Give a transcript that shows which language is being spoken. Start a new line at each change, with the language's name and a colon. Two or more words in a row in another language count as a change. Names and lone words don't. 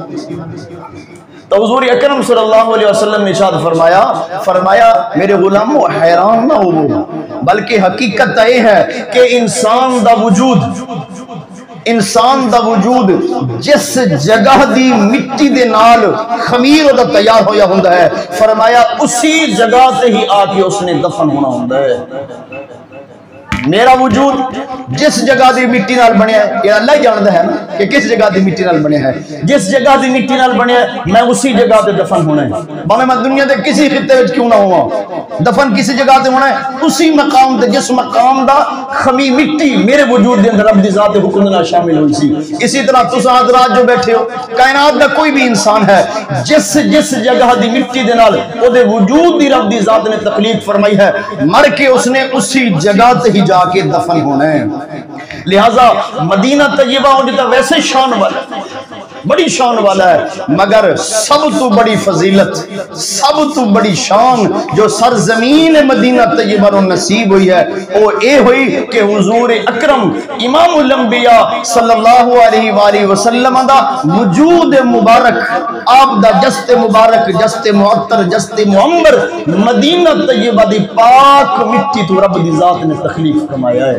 Punjabi: تو حضور اکرم
Arabic: صلی اللہ علیہ وسلم
Punjabi: نے ارشاد فرمایا
Urdu: میرے غلاموں حیران نہ ہو، بلکہ حقیقت یہ ہے کہ
Punjabi: انسان دا وجود جس جگہ دی مٹی دے نال خمیر دا تیار ہویا ہوندا ہے، فرمایا اسی جگہ تے ہی آ کے اس نے دفن ہونا ہوندا ہے۔ میرا وجود جس جگہ دی مٹی نال بنیا ہے،
Urdu: یہ اللہ ہی جانتا ہے نا کہ
Punjabi: کس جگہ دی مٹی نال بنیا ہے، جس جگہ دی مٹی نال بنیا ہے میں اسی جگہ تے دفن ہونا ہے، باویں میں دنیا دے کسی خطے وچ کیوں نہ ہوا، دفن کسی جگہ تے ہونا ہے، اسی مقام تے جس مقام دا خمی مٹی میرے وجود دے اندر رب دی ذات حکم نال شامل ہوئی سی۔ اسی طرح تساں حضرات جو بیٹھے ہو، کائنات دا کوئی بھی انسان ہے، جس جگہ دی مٹی دے نال او دے وجود دی رب دی ذات نے تخلیق فرمائی ہے، مر کے اس نے اسی جگہ تے ہی جا کے دفن ہونا ہے۔ لہذا مدینہ طیبہ ہو جتا ویسے شان والا، بڑی شان والا ہے، مگر سب تو بڑی فضیلت، سب تو بڑی شان جو سرزمین مدینہ طیبہ رو نصیب ہوئی ہے وہ اے ہوئی کہ حضور اکرم امام الانبیاء
Arabic: صلی اللہ علیہ وآلہ وسلم
Punjabi: دا وجود مبارک، آپ دا جست مبارک، جست معطر، جست معمر مدینہ طیبہ دی پاک مٹی تو رب دی ذات نے تخلیق فرمایا ہے۔